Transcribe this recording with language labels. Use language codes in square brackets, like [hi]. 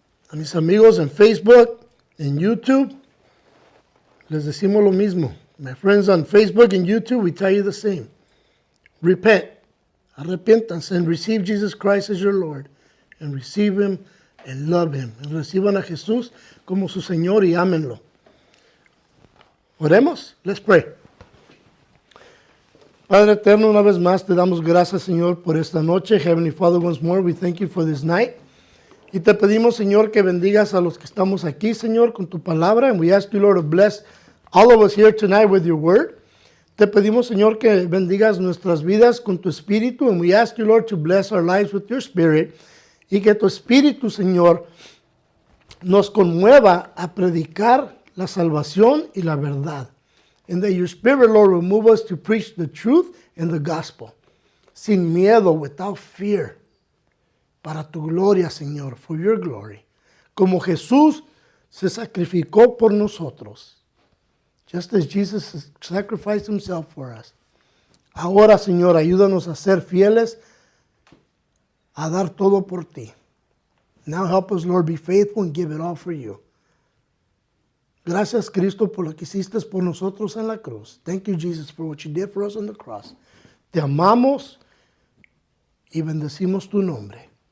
[es] A mis amigos en Facebook, en YouTube, les decimos lo mismo. [en] My friends on Facebook and YouTube, we tell you the same. Repent. [es] Arrepiéntanse [en] and receive Jesus Christ as your Lord. And receive Him and love Him. [es] Y reciban a Jesús como su Señor y ámenlo. Oremos. [en] Let's pray. [es] Padre eterno, una vez más te damos gracias, Señor, por esta noche. [en] Heavenly Father, once more, we thank you for this night. [es] Y te pedimos, Señor, que bendigas a los que estamos aquí, Señor, con tu palabra. [en] And we ask you, Lord, to bless all of us here tonight with your word. [es] Te pedimos, Señor, que bendigas nuestras vidas con tu espíritu. [en] And we ask you, Lord, to bless our lives with your spirit. [es] Y que tu espíritu, Señor, nos conmueva a predicar la salvación y la verdad. [en] And that your spirit, Lord, will move us to preach the truth and the gospel. [es] Sin miedo, [en] without fear. [es] Para tu gloria, Señor, [en] for your glory. [es] Como Jesús se sacrificó por nosotros. [en] Just as Jesus sacrificed himself for us. [es] Ahora, Señor, ayúdanos a ser fieles, a dar todo por ti. [en] Now help us, Lord, be faithful and give it all for you. [es] Gracias, Cristo, por lo que hiciste por nosotros en la cruz. [en] Thank you, Jesus, for what you did for us on the cross. [es] Te amamos y bendecimos tu nombre.